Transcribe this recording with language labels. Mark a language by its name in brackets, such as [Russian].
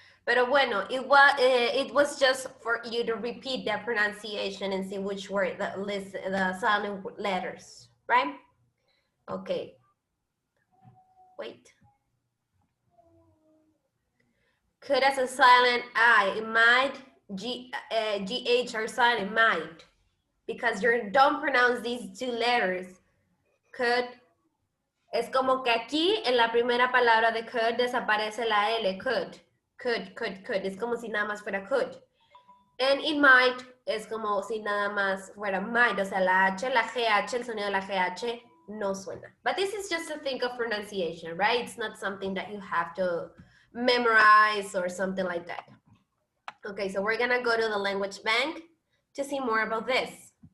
[Spanish] Pero bueno, [English] it was just for you to repeat the pronunciation and see which were the silent letters, right? Okay. Wait. Could as a silent I, might, GH are silent, might. Because you don't pronounce these two letters. [Spanish] Could, es como que aquí en la primera palabra de could desaparece la L, could. Could. Es como si nada más fuera could. [English] And it might [Spanish] es como si nada más fuera might. O sea, la H, la GH, el sonido de la GH no suena. [English] But this is just to think of pronunciation, right? It's not something that you have to memorize or something like that. Okay, so we're gonna go to the language bank to see more about this.